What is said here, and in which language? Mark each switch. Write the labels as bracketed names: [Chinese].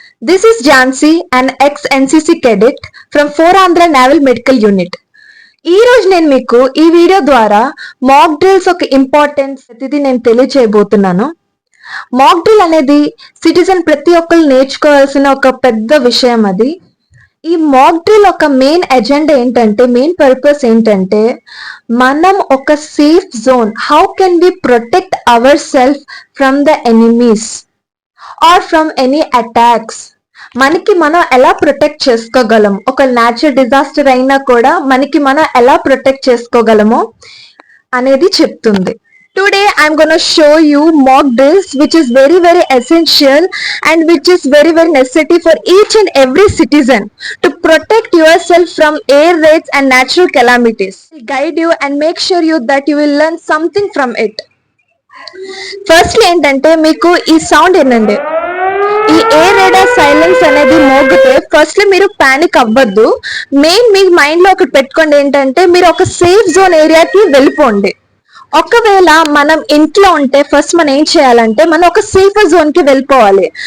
[English] This is Jansi, an ex-NCC cadet from 4 Andhra Naval Medical Unit. [Telugu] ఈ రోజు నేను మీకు ఈ వీడియో ద్వారా మాక్ డ్రిల్స్ ఒక ఇంపార్టెన్స్ ప్రతిదీ నేను తెలియచేయబోతున్నాను. మాక్ డ్రిల్ అనేది సిటిజన్ ప్రతి ఒక్కరు నేర్చుకోవాల్సిన ఒక పెద్ద విషయం. అది ఈ మాక్ డ్రిల్ ఒక మెయిన్ ఎజెండా ఏంటంటే, మెయిన్ పర్పస్ ఏంటంటే, మనం ఒక safe zone, [English] How can we protect our self from the enemies or from any attacks. [Telugu] మనకి మనం ఎలా ప్రొటెక్ట్ చేసుకోగలం, ఒక న్యాచురల్ డిజాస్టర్ అయినా కూడా మనకి మనం ఎలా ప్రొటెక్ట్ చేసుకోగలమో అనేది చెప్తుంది. [English] Today I'm going to show you mock drills which is very essential and which is very necessary for each and every citizen to protect yourself from air raids and natural calamities. I'll guide you and make sure you that you will learn something from it. [Telugu] Firstly ఏంటంటే, మీకు ఈ sound ఏంటండి, ఈ air radar silence అనేది మోగితే firstly మీరు panic అవ్వద్దు. Main మీ mind లో ఒకటి పెట్టుకోండి, ఏంటంటే మీరు ఒక సేఫ్ జోన్ ఏరియాకి వెళ్ళిపోండి. ఒకవేళ మనం ఇంట్లో ఉంటే ఫస్ట్ మనం ఏం చేయాలంటే, మనం ఒక సేఫర్ జోన్ కి వెళ్ళిపోవాలి.